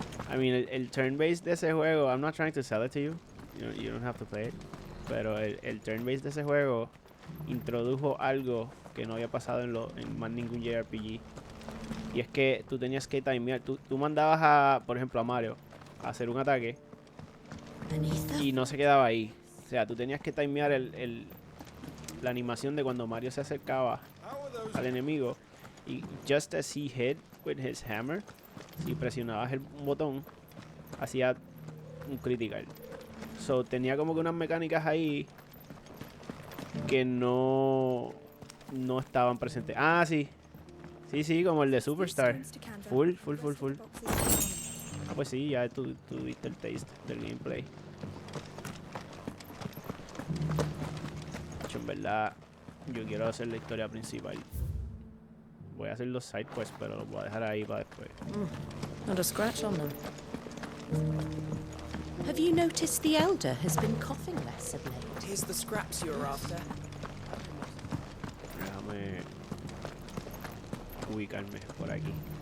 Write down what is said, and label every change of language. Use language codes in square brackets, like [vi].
[en] I mean, [es] el turn-based de ese juego, [en] I'm not trying to sell it to you. You don't have to play it. [es] Pero el turn-based de ese juego introdujo algo que no había pasado en más ningún JRPG. Y es que tú tenías que timear. Tú mandabas a, por ejemplo, a Mario a hacer un ataque y no se quedaba ahí. O sea, tú tenías que timear la animación de cuando Mario se acercaba al enemigo. Y [en] just as he hit with his hammer, [es] si presionabas el botón, hacía un critical. So tenía como que unas mecánicas ahí que no estaban presentes. Ah, sí. Sí, como el de Superstar. Full. Ah, pues sí, ya tú viste el taste del gameplay. En verdad, yo quiero hacer la historia principal. Voy a hacer los side quests, pero los voy a dejar ahí para después. [en] Not a scratch on them. Have you noticed the elder has been coughing less of late? Here's the scraps you're after. [es] Déjame ubicarme por aquí.